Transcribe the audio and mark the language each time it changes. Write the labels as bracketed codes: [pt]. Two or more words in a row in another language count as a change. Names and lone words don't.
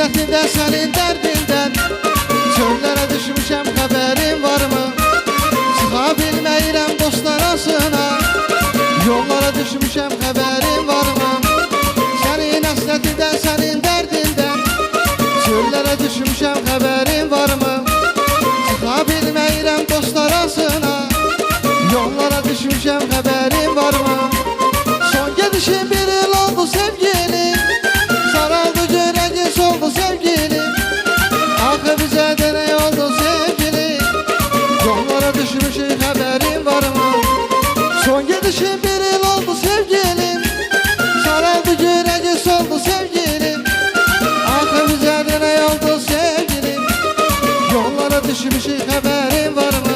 [tr] hasretinden, senin derdinden. Çöllere düşmüşəm, haberin var mı? [az] Çıxa bilməyirəm dostlar arasına. [tr] Yollara düşmüşəm, haberin var mı? Senin hasretinden, senin derdinden. Çöllere düşmüşəm, haberin var mı? [az] Çıxa bilməyirəm dostlar arasına. [tr] Yollara düşmüşəm, haberin var mı? [az] Son gedişin bir il oldu sevgilim. Saraldı görəgin soldu sevgilim. Axı bizə də nə oldu sevgilim? [tr] Yollara düşmüşük, haberin var mı? [az] Son gedişin bir il oldu sevgilim. Saraldı görəgin soldu sevgilim. Axı bizə də nə oldu sevgilim? Yollara düşmüşük, [tr] haberin var mı?